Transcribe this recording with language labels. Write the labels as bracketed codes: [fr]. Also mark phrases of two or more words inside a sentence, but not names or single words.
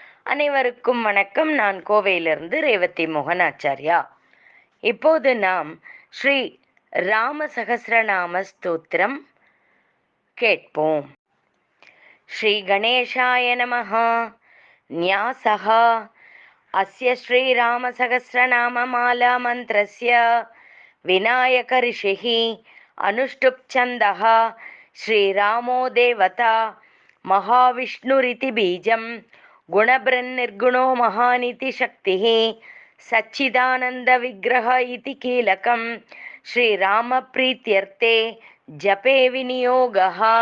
[ta] அனைவருக்கும் வணக்கம். நான் கோவையிலிருந்து ரேவதி மோகன் ஆச்சாரியா. இப்போது நாம் ஸ்ரீ ராம சகஸ்ரநாம ஸ்தோத்திரம் கேட்போம். [sa] श्री गणेशाय नमः. न्यासः अस्य श्रीरामसहस्रनाममाला मन्त्रस्य विनायकऋषिः अनुष्टुप् छन्दः श्रीरामो देवता महाविष्णुरिति बीजं गुणबृन्निर्गुणो महानिति शक्तिः सच्चिदानन्दविग्रह इति कीलकं श्रीरामप्रीत्यर्थे जपे विनियोगः.